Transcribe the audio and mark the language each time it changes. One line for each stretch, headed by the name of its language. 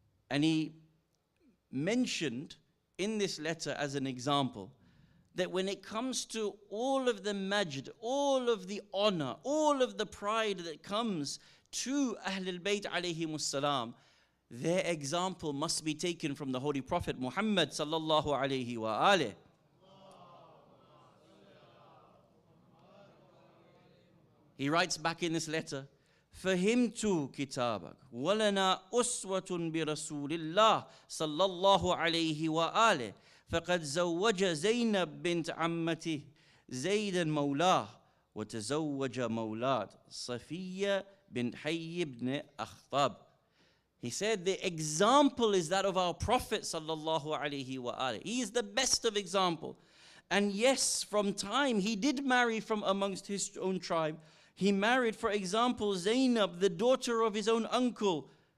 English: And he mentioned in this letter as an example that when it comes to all of the majd, all of the honor, all of the pride that comes to Ahlul Bayt alayhimus salam, their example must be taken from the Holy Prophet Muhammad sallallahu alayhi wa alih. He writes back in this letter,
Arabic: فهمت كتابك ولنا أسوة برسول الله صلى الله عليه وآله فقد زوج زينب بنت عمته زيدا مولاه وتزوج مولاه صفية بنت حي بن أخطب.
English: He said the example is that of our Prophet sallallahu alaihi wasallam. He is the best of example. And yes, from time he did marry from amongst his own tribe. He married, for example, Zainab, the daughter of his own uncle.